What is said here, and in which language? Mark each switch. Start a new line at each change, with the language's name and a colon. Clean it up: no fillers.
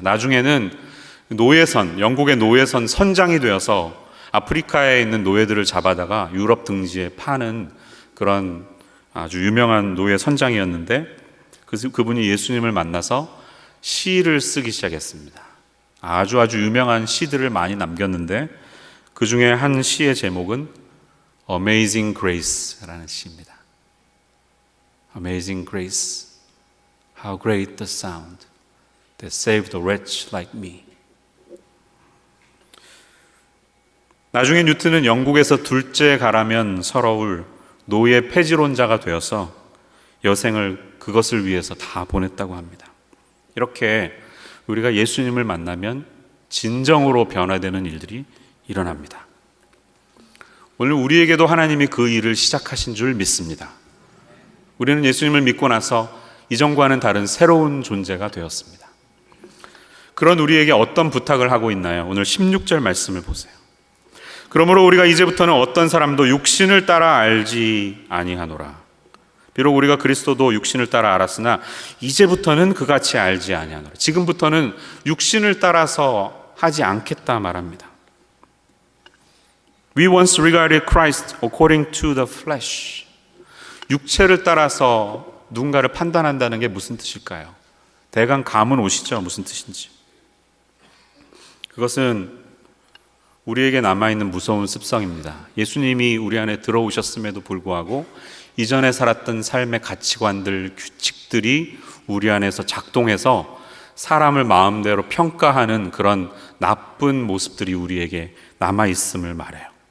Korean: 나중에는 영국의 노예선 선장이 되어서 아프리카에 있는 노예들을 잡아다가 유럽 등지에 파는 그런 아주 유명한 노예 선장이었는데, 그분이 예수님을 만나서 시를 쓰기 시작했습니다. 아주 유명한 시들을 많이 남겼는데 그 중에 한 시의 제목은 Amazing Grace라는 시입니다.
English: Amazing Grace, how great the sound that saved a wretch like me.
Korean: 나중에 뉴튼은 영국에서 둘째 가라면 서러울 노예 폐지론자가 되어서 여생을 그것을 위해서 다 보냈다고 합니다. 이렇게 우리가 예수님을 만나면 진정으로 변화되는 일들이 일어납니다. 오늘 우리에게도 하나님이 그 일을 시작하신 줄 믿습니다. 우리는 예수님을 믿고 나서 이전과는 다른 새로운 존재가 되었습니다. 그런 우리에게 어떤 부탁을 하고 있나요? 오늘 16절 말씀을 보세요. 그러므로 우리가 이제부터는 어떤 사람도 육신을 따라 알지 아니하노라. 비록 우리가 그리스도도 육신을 따라 알았으나 이제부터는 그같이 알지 아니하노라. 지금부터는 육신을 따라서 하지 않겠다 말합니다.
English: We once regarded Christ according to the flesh.
Korean: 육체를 따라서 누군가를 판단한다는 게 무슨 뜻일까요? 대강 감은 오시죠? 무슨 뜻인지. 그것은 우리에게 남아있는 무서운 습성입니다. 예수님이 우리 안에 들어오셨음에도 불구하고 이전에 살았던 삶의 가치관들, 규칙들이 우리 안에서 작동해서 사람을 마음대로 평가하는 그런 나쁜 모습들이 우리에게 남아있음을 말해요.